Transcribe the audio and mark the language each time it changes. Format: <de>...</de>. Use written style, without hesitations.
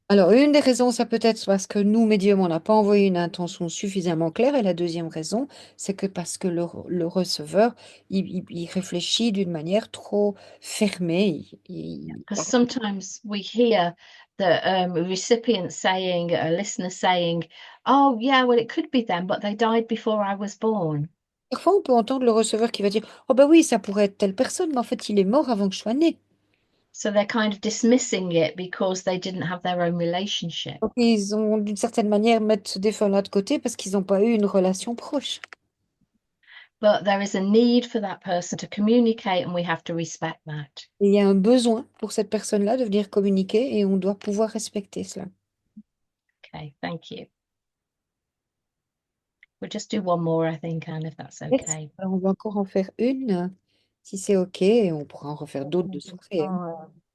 <fr>Alors, une des raisons, ça peut être parce que nous, médiums, on n'a pas envoyé une intention suffisamment claire. Et la deuxième raison, c'est que parce que le receveur, il réfléchit d'une manière trop fermée.</fr> <en>Because sometimes we hear the recipient saying, a listener saying, "Oh yeah, well it could be them, but they died before I was born."</en> <fr>Parfois, on peut entendre le receveur qui va dire, oh ben oui, ça pourrait être telle personne, mais en fait, il est mort avant que je sois née.</fr> <en>So they're kind of dismissing it because they didn't have their own relationship.</en> <fr>Donc, ils ont, d'une certaine manière, mettre ce défunt-là de côté parce qu'ils n'ont pas eu une relation proche.</fr> <en>But there is a need for that person to communicate, and we have to respect that.</en> <fr>Et il y a un besoin pour cette personne-là de venir communiquer et on doit pouvoir respecter cela.</fr> <en>Okay, thank you. We'll just do one more, I think, Anne, if that's</en> <fr>Merci.</fr> <en>okay.</en> <fr>Alors, on va encore en faire une, si c'est OK, et on pourra en refaire d'autres de soirée, hein.</fr>